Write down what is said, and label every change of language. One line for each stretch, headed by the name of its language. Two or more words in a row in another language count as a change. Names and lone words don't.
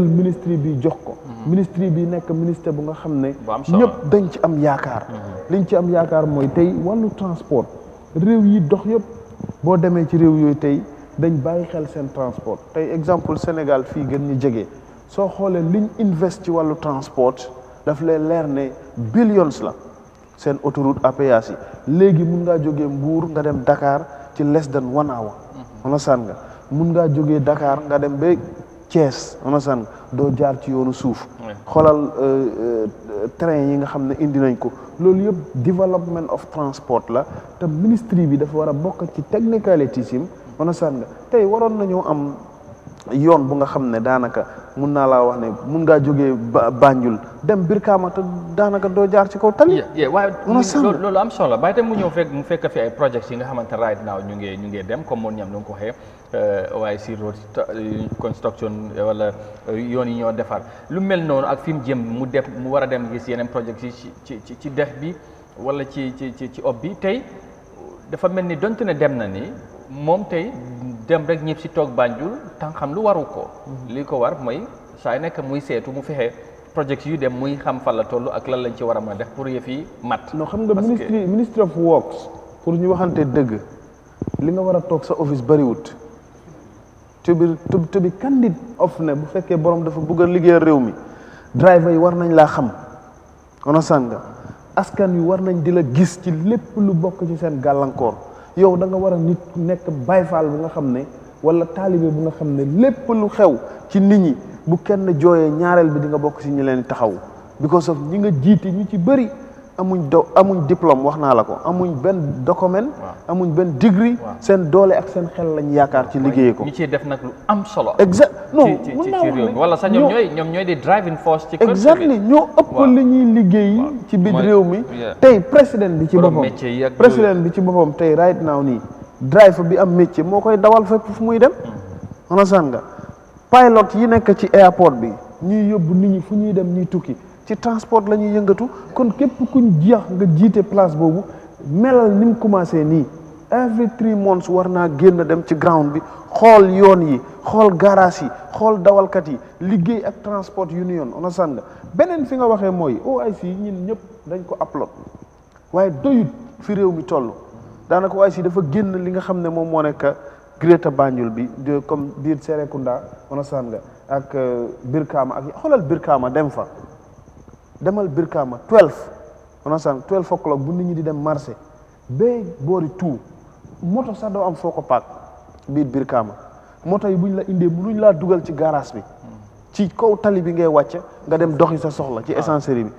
Wolof: ministre bi jox ko ministre bi nekk ministre bu nga xam ne ñëpp dañ ci am yaakaar liñ ci am yaakaar mooy tey wàllu transport réew yi dox yëpp boo demee ci réew yooyu tey dañ bàyyi xel seen transport tey exemple Sénégal fii gën ñu jege soo xoolee liñ invest ci wàllu transport daf lay leer ne billions la seen
French: autoroute à péage
Wolof: yi léegi mun ngaa jógee Mbour nga dem Dakar ci
English: less than 1 hour
Wolof: understand nga mun ngaa jógee Dakar nga dem ba Thiès understand nga doo jaar ci yoonu suuf xoolal train yi nga xam ne indi nañ ko loolu yëpp
English: development of transport
Wolof: la te ministry bi dafa war a bokk ci technicalities yi understand nga tey waroon nañoo am yoon bu nga xam ne daanaka mun naa laa wax ne mun ngaa jógee Banjul dem Brikama te daanaka doo jaar ci kaw tali. waaye loolu am solo bàyyi tam mu ñëw mu fekk fi ay projets yi nga xamante
English: right now
Wolof: ñu ngi dem comme moom ñam nu nga ko waxee
English: OIC road construction
Wolof: wala yoon yi ñoo defar lu mel noonu ak fi mu jëm mu war a dem gis yeneen projets yi ci dex bi wala ci ob bi tey dafa mel ni donte ne dem na ni moom tey dem rek ñëpp si toog Banjul tan xam lu waru ko li ko war mooy saa nekk muy seetu mu fexe projets yu dem muy xam fan la toll ak lan lañ ci war a mën a def pour yëf yi mat. non xam nga
English: ministry of works
Wolof: pour ñu waxante dëgg li nga war a toog sa office bariwut
English: to be candid
Wolof: of ne bu fekkee borom dafa bëgg a liggéeyal réew mi driver yi war nañ laa xam understand nga askan wi war nañ di la gis ci lépp lu bokk ci seen gàllankoor yow da nga war a nit nekk bayfaal bu nga xam ne wala taalibe bu nga xam ne lépp lu xew ci nit ñi bu kenn jooyee ñaareel bi di nga bokk ci ñi leen taxaw
English: because of
Wolof: ñi nga jiite ñu ci bëri amuñ diplôme wax naa la ko amuñ benn document amuñ benn degree seen doole ak seen xel lañ yaakaar ci liggéey ko ñu ciy def nag lu am solo
French: exact non
Wolof: ci réew mi wala sax ñoom ñooy di
English: driving force
Wolof: ci exactly ñoo ëpp li ñuy liggéey ci biir réew mi tey président bi ci boppam tey
English: right now
Wolof: nii driver bi am métier moo koy dawal fépp fu muy dem understand nga pilot yi nekk ci airport bi ñuy yóbbu nit ñi fu ñuy dem ñuy tukki ci transport la ñuy yëngatu kon képp kuñ jeex nga jiite place boobu melal ni mu commencé nii
English: every 3 months
Wolof: war naa génn dem ci ground bi xool yoon yi xool garage yi xool dawalkat yi liggéey ak
English: transport union
Wolof: understand nga beneen fi nga waxee mooy OIC ñun ñëpp dañ ko upload waaye doyut fi réew mi toll daanaka OIC dafa génn li nga xam ne moom moo nekk Greater Banjul bi de comme biir Serekunda understand nga ak Brikama ak xoolal Brikama dem fa demal Brikama 12 understand 12 o'clock bu nit ñi di dem marché ba boori tout moto sax doo am foo ko paak biir Brikama moto yi buñ la indee mënuñ laa dugal ci garage bi ci kaw tali bi ngay wàcce nga dem doxi sa soxla ci essencerie bi